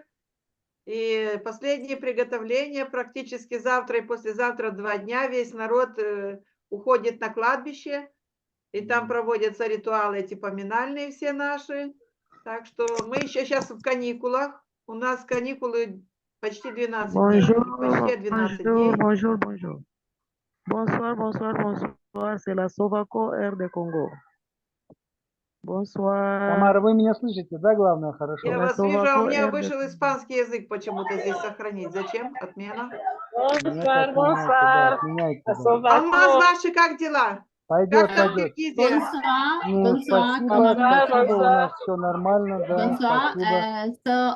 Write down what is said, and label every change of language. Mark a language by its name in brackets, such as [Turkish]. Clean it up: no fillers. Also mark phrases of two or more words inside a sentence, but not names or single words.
[Russian] И последние приготовления, практически завтра и послезавтра 2 дня, весь народ уходит на кладбище, и там проводятся ритуалы эти поминальные все наши. Так что мы еще сейчас в каникулах, у нас каникулы почти 12 дней. Почти 12 дней. [French] Bonjour. Bonsoir, c'est la Sovaco Air de Congo. Bonsoir. [Russian] Тамара, вы меня слышите, да, главное, хорошо? Я вас вижу, а у меня вышел испанский язык почему-то здесь сохранить. Зачем? Отмена. [French] Bonsoir. [Russian] А у нас ваши как дела? Пойдет. Спасибо, у нас все нормально, да, спасибо.